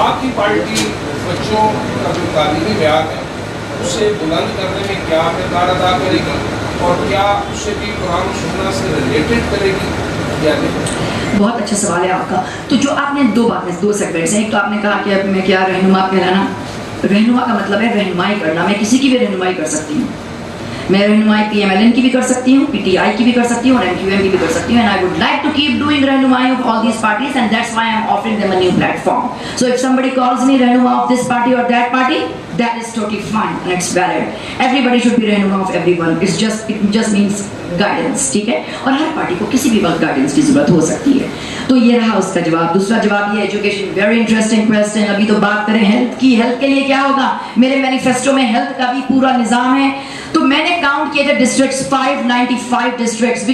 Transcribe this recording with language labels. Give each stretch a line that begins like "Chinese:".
Hindi: आपकी पार्टी बच्चों का जो तालीमी म्यार है उसे बुलंद करने में क्या किरदार अदा करेगी, और क्या उससे भी कुरान सुन्नत से रिलेटेड करेगी या नहीं? बहुत अच्छा सवाल है आपका। तो जो आपने दो सेगमेंट्स हैं, एक तो आपने कहा कि अब मैं क्या रहनुमा कहलाना। रहनुमा का मतलब है रहनुमाई करना। मैं किसी की भी रहनुमाई कर सकती हूँ, मैं रहनुमाई PMLN की भी कर सकती हूँ, PTI की भी कर सकती हूँ और MQM की भी कर सकती हूँ,
English: and I would like to keep doing रहनुमाई of all these parties, and that's why I'm offering them a new platform. So if somebody calls me रहनुमा of this party or that party, that is totally fine and it's valid. Everybody should be रहनुमा of everyone. It just means
Hindi: guidance, ठीक है? और हर party को किसी भी वक्त guidance की जरूरत हो सकती है. तो ये रहा उसका जवाब. दूसरा जवाब ये एजुकेशन,
English: Very interesting question.
Hindi: अभी तो बात करें हेल्थ की. हेल्थ के लिए क्या होगा? मेरे मैनिफेस्टो में हेल्थ का भी पूरा निजाम है. तो मैंने काउंट किए थे डिस्ट्रिक्ट्स, 595 डिस्ट्रिक्ट्स.